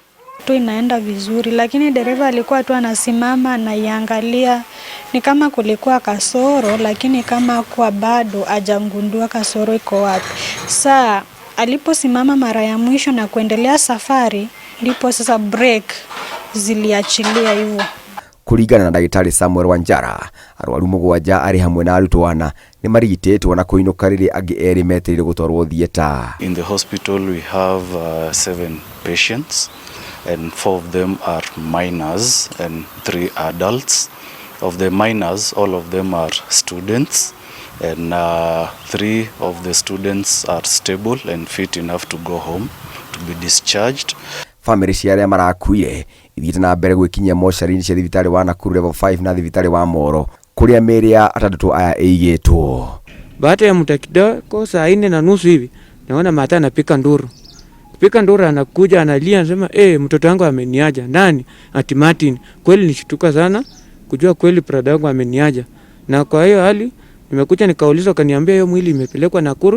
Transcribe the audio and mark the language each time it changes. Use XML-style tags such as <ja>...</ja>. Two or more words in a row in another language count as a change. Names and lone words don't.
<sw>Tu inaenda vizuri, lakini dereva alikuwa tu anasimama anaiangalia, ni kama kulikuwa kasoro, lakini kama kwa bado hajagundua kasoro iko wapi. Saa aliposimama mara ya mwisho na kuendelea safari, ndipo sasa brake ziliachilia hivyo.</sw> <ki>Kuringana na Dagitari Samuel Wanjara, arwaru mũgwanja arĩ hamwe na arutwo ana nĩ marigitĩtwo na kũinũka rĩrĩa angĩ erĩ metereire gũtwarwo thieta.</ki> <en>In the hospital we have 7 patients and 4 of them are minors and 3 adults. Of the minors, all of them are students, and 3 of the students are stable and fit enough to go home to be discharged.</en> <ki>Family cia arĩa marakuire ithiĩte na mbere gwĩkinyia mocarĩ-inĩ cia thibitari wa Nakuru level 5 na thibitari wa Moro kũrĩa mĩĩrĩ ya atandatũ aya ĩigĩtwo.</ki> <sw>Baada ya muda kidogo saa 4:30 hivi naona mata anapika nduru. Pika nduru anakuja analia anasema mtoto wangu ameniaja. Nani? Ati Martin. Kweli nishtuka sana kujua kweli brada wangu ameniaja. Na kwa hiyo hali nimekuja nikauliza, kaniambia hiyo mwili imepelekwa Nakuru.</sw>